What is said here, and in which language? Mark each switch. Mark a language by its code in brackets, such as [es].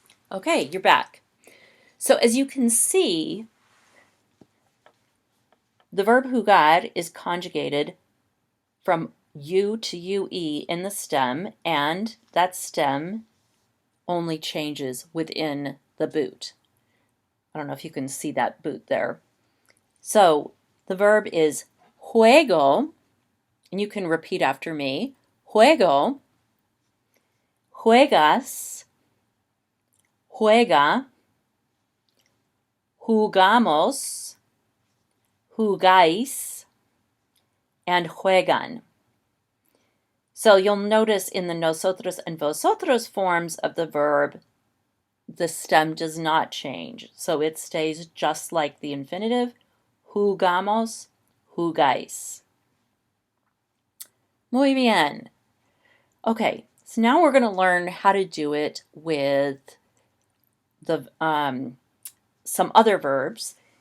[en] Okay, you're back. So as you can see, the verb jugar is conjugated from U to UE in the stem, and that stem only changes within the boot. I don't know if you can see that boot there. So the verb is juego, and you can repeat after me. [es] Juego, juegas, juega, jugamos, jugáis, and juegan. [en] So you'll notice in the nosotros and vosotros forms of the verb, the stem does not change. So it stays just like the infinitive, jugamos, jugáis. [es] Muy bien. [en] Okay, so now we're going to learn how to do it with the some other verbs.